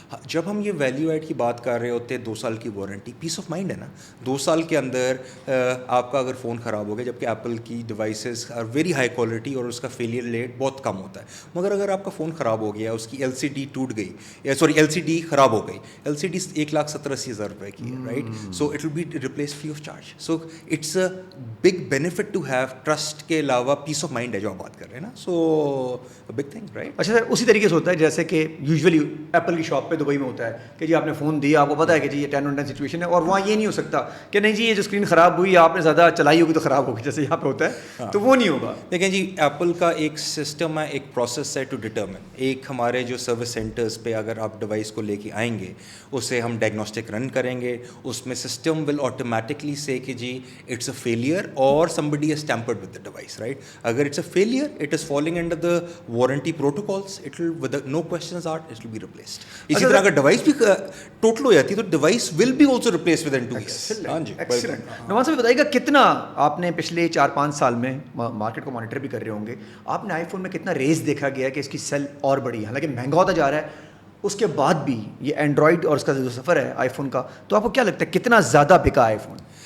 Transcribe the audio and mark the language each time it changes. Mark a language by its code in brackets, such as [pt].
[ur] جب ہم یہ ویلیو ایڈ کی بات کر رہے ہوتے ہیں, 2 سال کی وارنٹی, پیس آف مائنڈ ہے نا. 2 سال کے اندر آپ کا اگر فون خراب ہو گیا, جبکہ ایپل کی devices [en] are very high quality [ur] اور اس کا فیلئر ریٹ بہت کم ہوتا ہے, مگر اگر آپ کا فون خراب ہو گیا, اس کی LCD ٹوٹ گئی, LCD خراب ہو گئی, LCD 1,70,80,000 روپے کی ہے, right. [en] So it will be replaced free of charge. So it's a big benefit to have trust [ur] کے علاوہ [en] peace of mind [ur] ہے جو آپ بات کر رہے ہیں نا. [en] So a big thing, right? [ur] اچھا سر, اسی طریقے سے ہوتا ہے جیسے کہ یوزولی ایپل کی شاپ پہ دبئی میں ہوتا ہے کہ جی آپ نے فون دیا, آپ کو پتا ہے کہ جی یہ 10/10 سچویشن ہے, اور وہاں یہ نہیں ہو سکتا کہ نہیں جی یہ جو اسکرین خراب ہوئی آپ نے زیادہ چلائی ہوگی تو خراب ہوگی, جیسے یہاں پہ ہوتا ہے, تو وہ نہیں ہوگا. دیکھیں جی, ایپل کا ایک سسٹم ہے, ایک پروسیس ہے ٹو ڈٹرمن. ایک ہمارے جو سروس سینٹرز پہ اگر آپ ڈیوائس کو لے کے آئیں گے, اسے ہم ڈائگنوسٹک رن کریں گے, اس میں سسٹم ول [en] automatically say [ur] کہ جی [en] it's a failure or somebody has tampered with the device, right? [ur] اگر [en] it's a failure, it is falling under the warranty protocols, it will with no questions asked, it will be replaced. [ur] اسی طرح اگر device بھی total ہو جاتی ہے تو device [en] will be also replaced within 2 years. [ur] ہاں جی, نواز صاحب بتائیے گا کتنا آپ نے پچھلے 4-5 سال میں مارکیٹ کو مانیٹر بھی کر رہے ہوں گے, آپ نے آئی فون میں کتنا ریز دیکھا گیا کہ اس کی سیل اور بڑی ہے, حالانکہ مہنگا ہوتا جا رہا ہے, اس کے بعد بھی یہ اینڈرائڈ اور اس کا جو سفر ہے آئی فون کا, تو آپ کو کیا لگتا ہے کتنا زیادہ بکا آئی فون؟